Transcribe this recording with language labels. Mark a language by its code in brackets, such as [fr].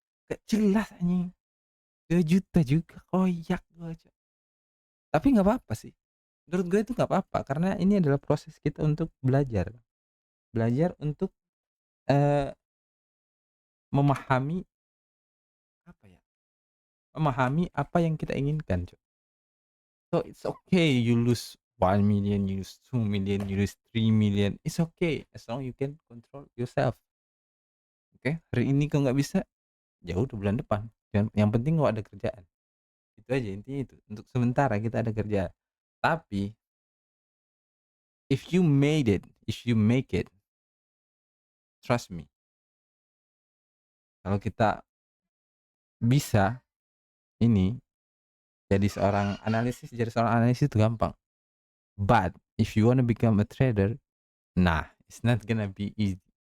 [id] Gak jelas anjing. 2 juta juga koyak gua, Cok. Tapi nggak apa-apa sih. Menurut gue itu nggak apa-apa karena ini adalah proses kita untuk belajar. Belajar untuk memahami apa ya? Memahami apa yang kita inginkan, Cok. [en] So it's okay you lose 1 million, you lose 2 million, you lose 3 million. It's okay as long you can control yourself. [id] Oke, hari ini kau nggak bisa, ya udah bulan depan. Yang penting kau ada kerjaan. Itu aja intinya itu. Untuk sementara kita ada kerjaan. [en] Tapi if you make it, trust me. [id] Kalau kita bisa ini jadi seorang analisis itu gampang. [en] But if you wanna become a trader, nah, it's not gonna be easy.